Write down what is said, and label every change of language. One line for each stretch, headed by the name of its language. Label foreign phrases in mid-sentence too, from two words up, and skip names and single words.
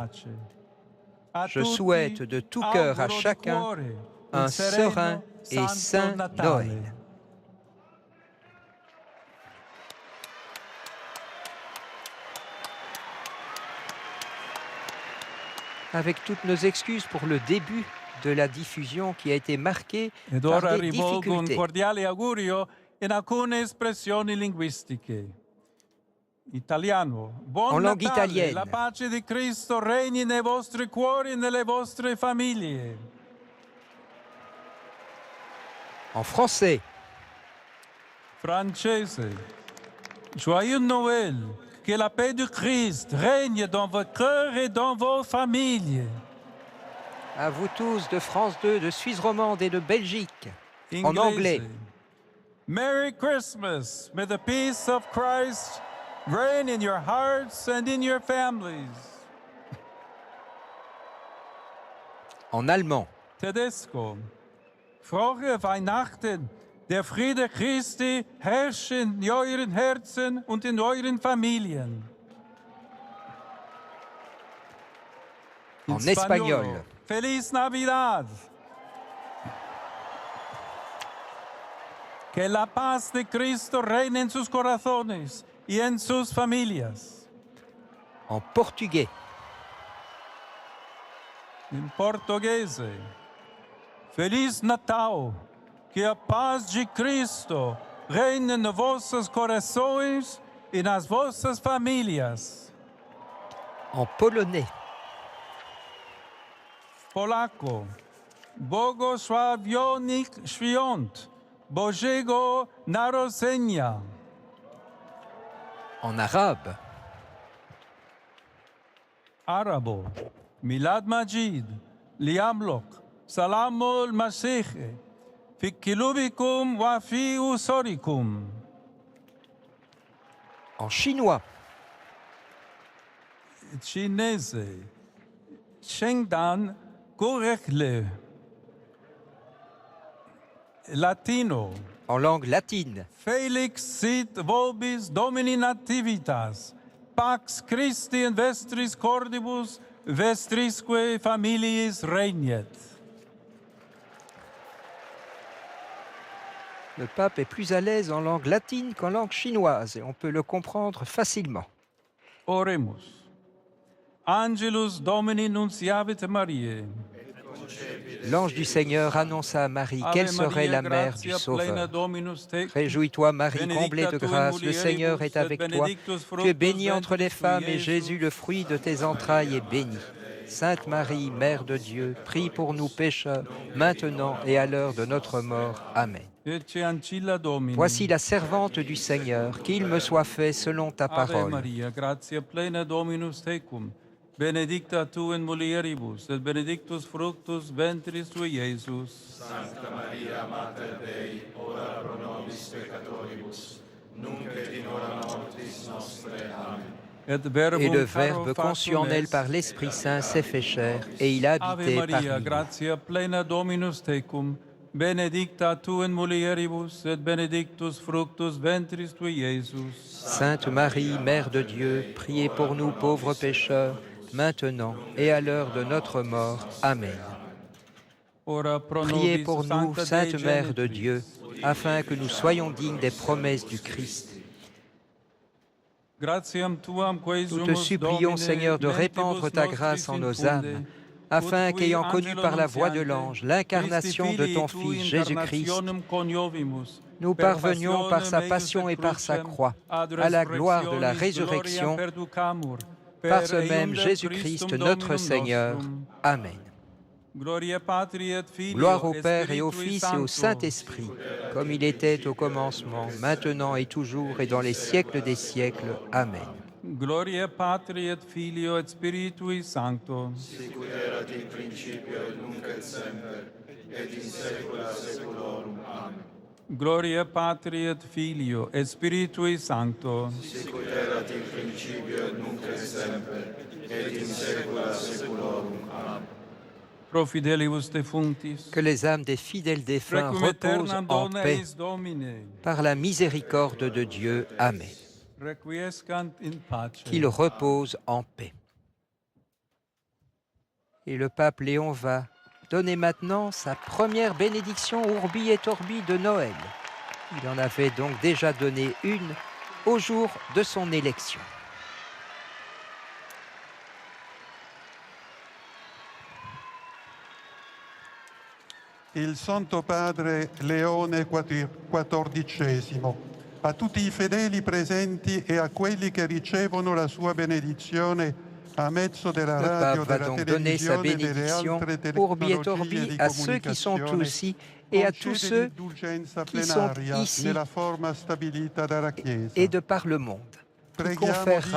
French: Je souhaite de tout cœur à chacun un serein et saint Noël. Avec toutes nos excuses pour le début de la diffusion qui a été marquée
Italian: Ed
French: par
Italian: ora
French: des
Italian: rivolgo un
French: difficultés.
Italian: cordiale augurio in alcune espressioni linguistiche. Italiano. Buon
French: En langue
Italian: Natale,
French: italienne.
Italian: la pace di Cristo regni nei vostri cuori e nelle vostre famiglie.
French: En français, Francese. Joyeux Noël. Que la paix du Christ règne dans vos cœurs et dans vos familles. à vous tous de France 2, de Suisse romande et de Belgique, en
Italian: Inglese.
French: anglais.
English: Merry Christmas. May the peace of Christ reign in your hearts and in your families.
French: En allemand,
Italian: Tedesco.
German: Frohe Weihnachten. Der Friede Christi herrscht in euren Herzen und in euren Familien.
French: en espagnol,
Spanish: Feliz Navidad. Que la paz de Cristo reine en sus corazones y en sus familias.
French: en portugais,
Portuguese: Em português. Feliz Natal. Que a paz de Cristo reine nos vossos corações e nas vossas famílias.
French: en polonais,
Italian: Polaco.
Polish: Błogosławionych świąt Bożego Narodzenia.
French: en arabe,
Arabic: Arabo. ميلاد مجيد. ليملك. سلام المسيح. في قلوبكم وفي أسركم.
French: en chinois,
Chinese: Chinese. 圣诞快乐.
Italian: Latino.
French: en langue latine,
Latin: Felix sit vobis domini nativitas. Pax Christi in vestris cordibus, vestrisque familiis regnet.
French: le pape est plus à l'aise en langue latine qu'en langue chinoise et on peut le comprendre facilement.
Latin: Oremus. Angelus Domini nunciavit Mariae.
French: L'ange du Seigneur annonça à Marie qu'elle serait la mère du Sauveur. Réjouis-toi Marie, comblée de grâce, le Seigneur est avec toi. Tu es bénie entre les femmes et Jésus, le fruit de tes entrailles, est béni. Sainte Marie, Mère de Dieu, prie pour nous pécheurs, maintenant et à l'heure de notre mort. Amen. Voici la servante du Seigneur, qu'il me soit fait selon ta
Latin: Ave
French: parole.
Latin: Maria, gratia plena Dominus tecum, benedicta tu in mulieribus, et benedictus fructus ventris tui, Iesus.
French: Et Et le Verbe conçu en elle par l'Esprit Saint s'est fait chair, et il a
Latin: Ave
French: habité
Latin: Maria,
French: parmi nous.
Latin: gratia plena Dominus tecum, benedicta tu in mulieribus, et benedictus fructus ventris tui, Iesus.
French: Sainte Marie, Mère de Dieu, priez pour nous pauvres pécheurs, maintenant et à l'heure de notre mort. Amen.
Latin: Ora pro
French: Priez
Latin: nobis,
French: pour nous,
Latin: Sancta
French: Sainte
Latin: Dei
French: Mère de
Latin: Genitrix.
French: Dieu, afin que nous soyons dignes des promesses du Christ.
Latin: Gratiam tuam
French: Nous te
Latin: quesumus,
French: supplions,
Latin: Domine,
French: Seigneur, de répandre
Latin: mentibus
French: ta
Latin: nostris
French: grâce en nos
Latin: infunde,
French: âmes, afin
Latin: ut qui
French: qu'ayant connu
Latin: angelo
French: par la voix de
Latin: nuntiante,
French: l'ange l'incarnation de ton
Latin: Christi filii
French: Fils
Latin: tui
French: Jésus-Christ,
Latin: incarnationem coniovimus,
French: nous
Latin: per
French: parvenions par sa
Latin: passionem
French: passion et
Latin: eius
French: par sa
Latin: crucem,
French: croix
Latin: ad
French: à la gloire de la
Latin: resurrectionis
French: résurrection,
Latin: gloriam perducamur, per
French: par ce même
Latin: eiundem
French: Jésus-Christ
Latin: Christum
French: notre
Latin: Dominum
French: Seigneur.
Latin: nostrum. Amen. Gloria Patri et Filio
French: Gloire au
Latin: et
French: Père et au
Latin: Spiritui
French: Fils et au
Latin: Sancto.
French: Saint-Esprit, comme il était au commencement, maintenant et toujours et dans les siècles des siècles. Amen.
Latin: Gloria Patri et Filio et Spiritui Sancto. Sicut erat in principio et nunc et semper, et in saecula saeculorum. Amen. Gloria Patri et Filio et Spiritui Sancto. Sicut erat in principio et nunc et semper, et in saecula saeculorum. Amen. Pro fidelibus defunctis.
French: Que les âmes des fidèles défunts
Latin: Requiem
French: reposent
Latin: aeternam
French: en
Latin: dona
French: paix
Latin: eis Domine.
French: par la miséricorde de Dieu. Amen.
Latin: Requiescant in pace.
French: Qu'ils reposent en paix. Et le pape Léon va donner maintenant sa première bénédiction
Latin: Urbi et Orbi
French: de Noël. Il en avait donc déjà donné une au jour de son élection.
Italian: Il Santo Padre Leone XIV, a tutti i fedeli presenti e a quelli che ricevono la sua benedizione a mezzo della
French: Le
Italian: radio,
French: pape va
Italian: della
French: donc donner sa
Italian: televisione e delle
French: bénédiction
Italian: altre
Latin: Urbi et
Italian: tecnologie
Latin: Orbi
Italian: di
French: à ceux qui sont
Italian: comunicazione,
French: aussi et à tous
Italian: concede
French: ceux
Italian: l'indulgenza
French: qui sont
Italian: plenaria
French: ici
Italian: nella forma stabilita dalla Chiesa.
French: et de par le monde. Qui
Italian: Preghiamo
French: conférera